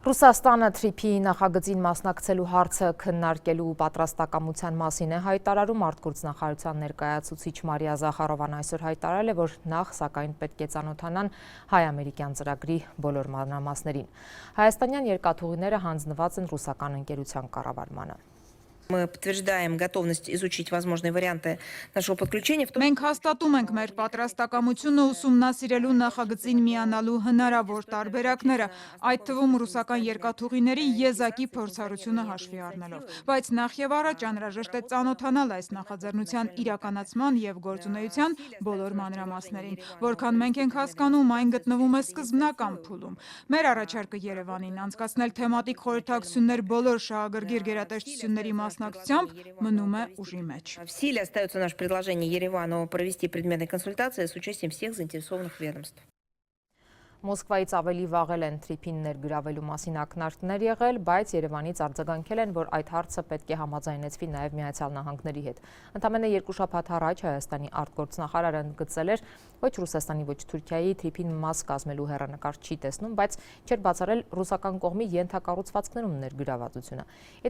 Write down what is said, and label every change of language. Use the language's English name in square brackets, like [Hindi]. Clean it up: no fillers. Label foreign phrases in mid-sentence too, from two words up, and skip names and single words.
[Armenian] Ռուսաստանը թրիփի նախագծին մասնակցելու հարցը քննարկելու պատրաստակամության մասին է հայտարարում արտգործնախարարության ներկայացուցիչ Մարիա Զախարովան այսօր հայտարարել է, որ նախ սակայն պետք է ծանոթանան հայ-ամերիկյան ծրագրի բոլոր մանրամասներին։ Հայաստանյան երկաթուղիները հանձնված են ռուսական ընկերության կառավարմանը։ [Russian] Мы подтверждаем готовность изучить возможные варианты нашего подключения. [Armenian] Մենք հաստատում ենք մեր պատրաստակամությունը ուսումնասիրելու նախագծին միանալու հնարավոր տարբերակները, այդ թվում ռուսական երկաթուղիների եզակի փորձառությունը հաշվի առնելով։ Բայց նախ եւ առաջ անհրաժեշտ է ծանոթանալ այս նախաձեռնության իրականացման եւ գործունեության բոլոր մանրամասներին, որքան մենք ենք հասկանում, այն գտնվում է սկզբնական փուլում։ Մեր առաջարկը Երևանին անցկացնել թեմատիկ խորհրդակցություններ բոլոր շահագրգիռ գերատեսչությունների մնում է ուժի մեջ։ [Russian] В силе остается наше предложение Еревану провести предметные консультации с участием всех заинтересованных ведомств. [Armenian] Մոսկվայից ավելի վաղել են թրիփին ներգրավելու մասին ակնարկներ եղել, բայց Երևանից արձագանքել են, որ այդ հարցը պետք է համաձայնեցվի նաև Միացյալ Նահանգների հետ։ Ընդամենը 2 շաբաթ առաջ Հայաստանի արտգործնախարարը ընդգծել էր, ոչ Ռուսաստանի, ոչ Թուրքիայի թրիփին մաս կազմելու հեռանկար չի տեսնում, բայց չէր բացառել ռուսական կողմի ենթակառուցվածքներում ներգրավվածությունը։ Ի